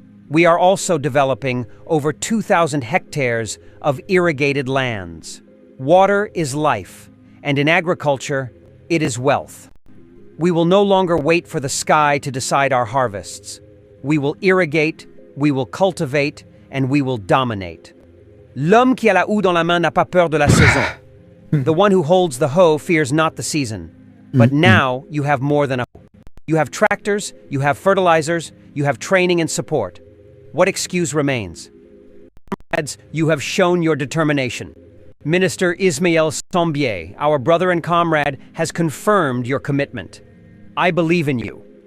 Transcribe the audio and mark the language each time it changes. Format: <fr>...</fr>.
<en>We are also developing over 2,000 hectares of irrigated lands. Water is life, and in agriculture, it is wealth. We will no longer wait for the sky to decide our harvests. We will irrigate, we will cultivate, and we will dominate.</en> <fr>L'homme qui a la houe dans la main n'a pas peur de la saison.</fr> <en>The one who holds the hoe fears not the season. But now you have more than a hoe. You have tractors, you have fertilizers, you have training and support. What excuse remains? Comrades, you have shown your determination. Minister Ismail Sombier, our brother and comrade, has confirmed your commitment. I believe in you.</en>